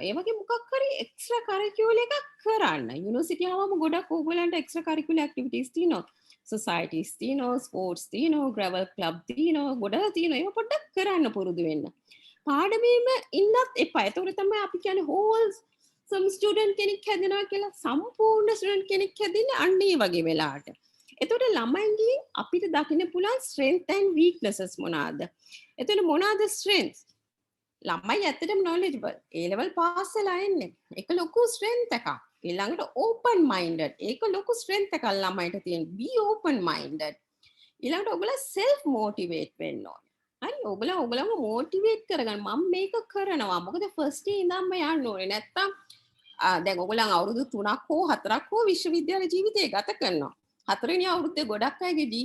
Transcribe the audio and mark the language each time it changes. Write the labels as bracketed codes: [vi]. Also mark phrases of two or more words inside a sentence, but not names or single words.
[si] ඒ වගේ මොකක් හරි [en] extra curricular [si] එකක් කරන්න. යුනිවර්සිටි ආවම ගොඩක් ඕගොල්ලන්ට [en] extra curricular activities [si] තියෙනවා. සොසයිටිස් තියෙනවා, ස්පෝර්ට්ස් තියෙනවා, [en] gravel club [si] තියෙනවා, ගොඩක් තියෙනවා. ඒක පොඩ්ඩක් කරන්න පුරුදු වෙන්න. පාඩමේම ඉන්නත් එපා. ඒතකොට තමයි අපි කියන්නේ [en] whole some [si] student කෙනෙක් හැදෙනවා කියලා. සම්පූර්ණ student කෙනෙක් හැදෙන්නේ අන්න ඒ වගේ වෙලාවට. එතකොට ළමයින්ගේ අපිට දකින්න පුළුවන් [en] strength and weaknesses [si] මොනවාද? එතකොට මොනවාද strengths? ළමයි ඇත්තටම knowledgeable. [en] A level pass [si] වෙලා එන්නේ. ඒක ලොකු strength එකක්. ඊළඟට [en] open minded. [si] ඒක ලොකු strength එකක් ළමයිට තියෙන. [en] Be open minded. [si] ඊළඟට ඔයගොල්ලෝ [en] self motivate [si] වෙන්න ඕනේ. හරි ඔයගොල්ලන්ව මොටිවේට් කරගන්න මම මේක කරනවා මොකද ෆස්ට් ඉඳන්ම යන්න ඕනේ නැත්තම් දැන් ඔයගොල්ලන් අවුරුදු 3ක් හෝ 4ක් හෝ විශ්වවිද්‍යාල ජීවිතය ගත කරනවා 4 වෙනි අවුරුද්දේ ගොඩක් අයගේ GPA